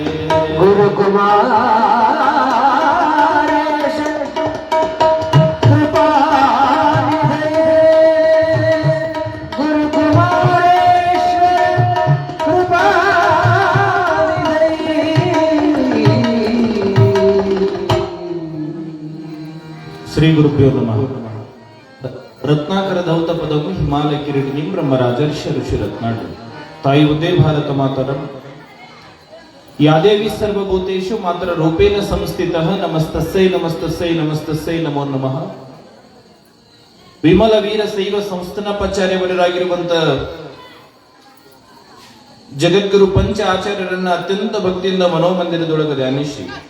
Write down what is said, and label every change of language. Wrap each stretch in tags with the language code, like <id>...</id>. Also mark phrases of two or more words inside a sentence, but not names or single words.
<sa>गुरु कुमारेश कृपानिधये. गुरु कुमारेश कृपानिधये. ಶ್ರೀ ಗುರುಭ್ಯೋ ನಮಃ. ರತ್ನಾಕರ ಧೌತ ಪದವು ಹಿಮಾಲಯ ಕಿರೀಟಿನಿಂ ಬ್ರಹ್ಮರಾಜರ್ಷ ಋಷಿ ರತ್ನಾಡು ತಾಯಿ ಉದೇ ಭಾರತ ಮಾತರಂ ಯಾದೇವಿ ಸರ್ವಭೂತೇಷು ಮಾತ್ರ ರೂಪೇಣ ಸಂಸ್ಥಿತಃ ನಮಸ್ತಸ್ಸೈ ನಮಸ್ತಸ್ಸೈ ನಮಸ್ತಸ್ಸೈ ನಮೋ ನಮಃ.</sa> <kn>ವಿಮಲ ವೀರ ಶೈವ ಸಂಸ್ಥಾನಪಾಚಾರ್ಯವರಾಗಿರುವಂತ ಜಗದ್ಗುರು ಪಂಚ ಆಚಾರ್ಯರನ್ನ ಅತ್ಯಂತ ಭಕ್ತಿಯಿಂದ ಮನೋಮಂದಿರದೊಳಗೆ ಧ್ಯಾನಿಸಿ</kn>